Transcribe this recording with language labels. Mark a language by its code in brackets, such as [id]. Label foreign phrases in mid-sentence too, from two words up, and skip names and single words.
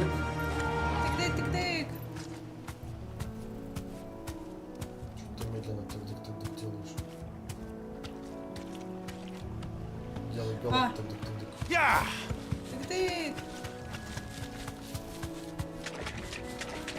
[ru] Тык-дык-тык-дык. Что ты медленно тык-дык-тык-дык делаешь? Делай белок тык-дык-тык-дык. Тык-дык.